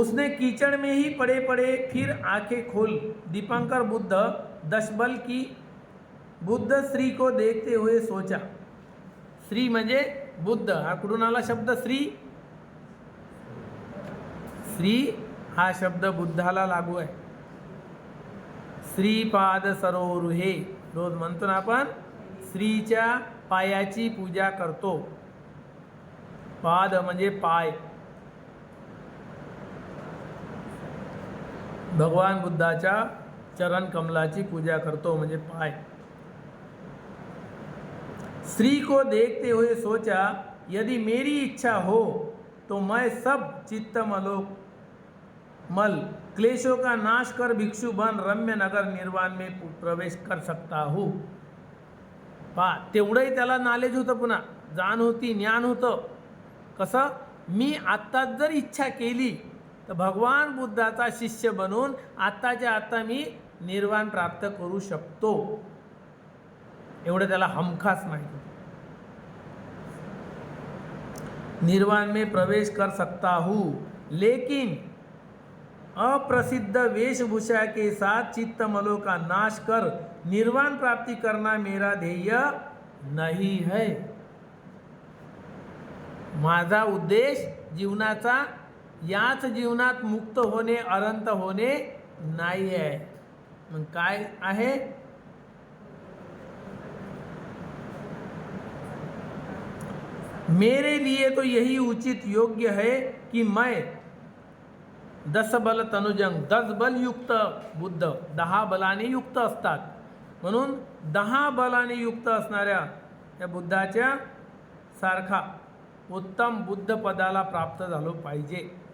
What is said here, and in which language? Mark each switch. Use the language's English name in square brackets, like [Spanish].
[Hindi] उसने कीचड़ में ही पड़े पड़े फिर आंखें खोल दीपंकर बुद्ध दशबल की बुद्ध श्री को देखते हुए सोचा। [Marathi] श्री म्हणजे बुद्ध हा कुठून आला शब्द श्री हा शब्द बुद्धाला लागू आहे। श्रीपाद सरोरुहे रोज म्हणतो ना आपण श्रीच्या पायाची पूजा करतो। पाद म्हणजे पाय भगवान बुद्धाच्या चरण कमलाची पूजा करतो म्हणजे पाय। [Hindi] श्री को देखते हुए सोचा यदि मेरी इच्छा हो तो मैं सब चित्त मल क्लेशों का नाश कर भिक्षु बन रम्य नगर निर्वाण में प्रवेश कर सकता हूँ। [Marathi] तेवढंही त्याला नॉलेज होतं पुन्हा जाण होती ज्ञान होतं कसं मी आत्ताच जर इच्छा केली तर भगवान बुद्धाचा शिष्य बनून आत्ताच्या आत्ता मी निर्वाण प्राप्त करू शकतो एवढं त्याला हमखास माहिती होतं। [Hindi] निर्वाण में प्रवेश कर सकता हूँ लेकिन अप्रसिद्ध वेशभूषा के साथ चित्तमलों का नाश कर निर्वाण प्राप्ति करना मेरा ध्येय नहीं है। [Marathi] माझा उद्देश जीवनाचा याच जीवनात मुक्त होणे अनंत होणे नाही आहे। मग काय आहे [Hindi] मेरे लिए तो यही उचित योग्य है कि मैं [Marathi] 10 बल तनुजंग 10 बल युक्त बुद्ध 10 बलाने युक्त असतात म्हणून 10 बलाने युक्त असणाऱ्या त्या बुद्धाच्या सारखा उत्तम बुद्ध पदाला प्राप्त झालो पाहिजे।